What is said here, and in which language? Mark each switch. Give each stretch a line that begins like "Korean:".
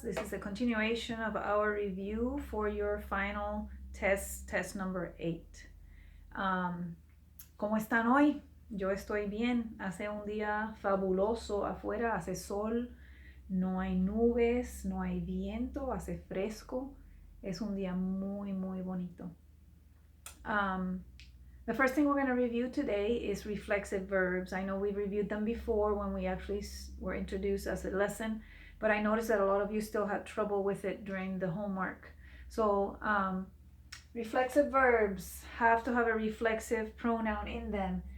English: This is a continuation of our review for your final test number 8.
Spanish: ¿Cómo están hoy? Yo estoy bien. Hace un día fabuloso afuera, hace sol, no hay nubes, no hay viento, hace fresco. Es un día muy, muy bonito.
English: The first thing we're going to review today is reflexive verbs. I know we've reviewed them before when we actually were introduced as a lesson, but I noticed that a lot of you still had trouble with it during the homework. So, reflexive verbs have to have a reflexive pronoun in them.